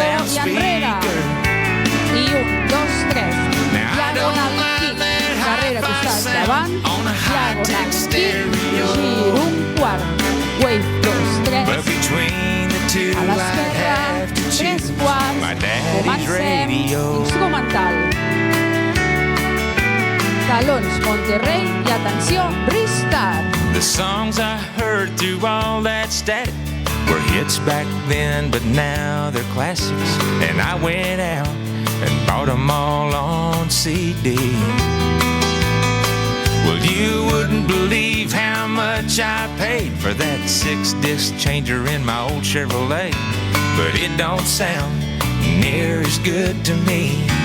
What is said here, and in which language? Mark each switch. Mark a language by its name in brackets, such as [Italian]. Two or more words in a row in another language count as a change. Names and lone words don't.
[Catalan] I enrere. I 1, 2, 3. [English] Diagonal kick. [Catalan] Darrere costat davant. [English] Diagonal kick. [Catalan] Gir un quart. Wave 2, 3. [English] But between the two, [Catalan] A [English] I'd [Catalan] l'esquerra. [English] have to [Catalan] 3 [English] choose [Catalan] quarts. [English] my daddy's [Catalan] Comencem. [English] radio. [Catalan] Instrumental. Talons Monterrey i atenció, restart. [English] The songs I heard through all that static were hits back then, but now they're classics. And I went out and bought them all on CD. Well, you wouldn't believe how much I paid for that 6-disc changer in my old Chevrolet, but it don't sound near as good to me.